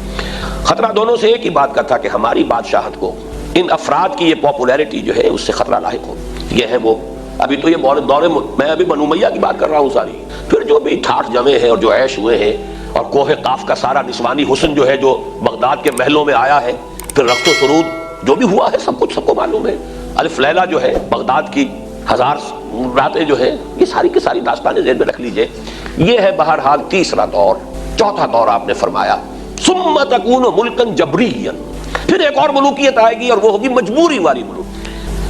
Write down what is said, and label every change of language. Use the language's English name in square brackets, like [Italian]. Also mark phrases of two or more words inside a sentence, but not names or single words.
[Urdu] خطرہ دونوں سے ایک ہی بات کا تھا کہ ہماری بادشاہت کو ان افراد کی یہ پاپولیرٹی جو ہے اس سے خطرہ لاحق ہو. یہ ہے وہ ابھی تو یہ دور میں ابھی بنو امیہ کی بات کر رہا ہوں ساری. پھر جو بھی ٹھاٹ جمے ہیں اور جو عیش ہوئے ہیں، اور کوہ قاف کا سارا نسوانی حسن جو ہے جو بغداد کے محلوں میں آیا ہے، پھر رقص و سرود جو بھی ہوا ہے، سب کچھ سب کو معلوم ہے. الف لیلہ جو ہے بغداد کی 1000 راتیں جو ہے، یہ ساری کی ساری داستانیں ذہن میں رکھ لیجئے. یہ ہے بہرحال تیسرا دور. چوتھا دور آپ نے فرمایا [Arabic] ثم تکون ملکا جبریا. [Urdu] پھر ایک اور ملوکیت آئے گی اور وہ ہوگی مجبوری والی ملوکیت.